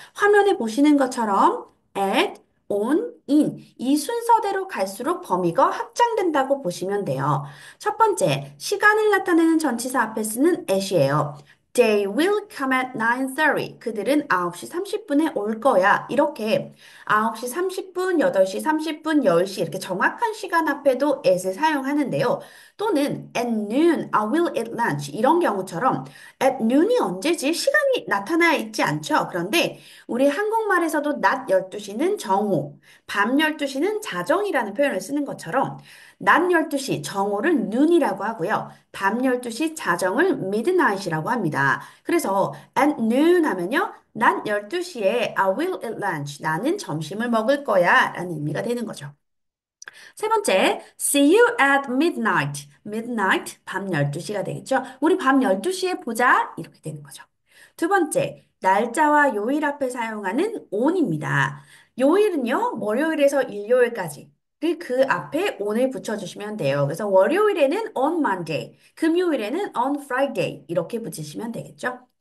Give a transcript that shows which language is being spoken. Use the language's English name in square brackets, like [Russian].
[Korean] 화면에 보시는 것처럼 at, on, in 이 순서대로 갈수록 범위가 확장된다고 보시면 돼요. 첫 번째, 시간을 나타내는 전치사 앞에 쓰는 at이에요. [English] They will come at 9:30. [Korean] 그들은 9시 30분에 올 거야. 이렇게 9시 30분, 8시 30분, 10시 이렇게 정확한 시간 앞에도 at을 사용하는데요. 또는 [English] at noon, I will eat lunch [Korean] 이런 경우처럼 at noon이 언제지? 시간이 나타나 있지 않죠? 그런데 우리 한국말에서도 낮 12시는 정오, 밤 12시는 자정이라는 표현을 쓰는 것처럼 낮 12시 정오를 noon이라고 하고요. 밤 12시 자정을 midnight이라고 합니다. 그래서 at noon 하면요. 낮 12시에 [English] I will eat lunch. [Korean] 나는 점심을 먹을 거야. 라는 의미가 되는 거죠. 세 번째, [English] see you at midnight. [Korean] midnight, 밤 12시가 되겠죠? 우리 밤 12시에 보자. 이렇게 되는 거죠. 두 번째, 날짜와 요일 앞에 사용하는 on입니다. 요일은요, 월요일에서 일요일까지. 그 앞에 on을 붙여주시면 돼요. 그래서 월요일에는 on Monday, 금요일에는 on Friday 이렇게 붙이시면 되겠죠?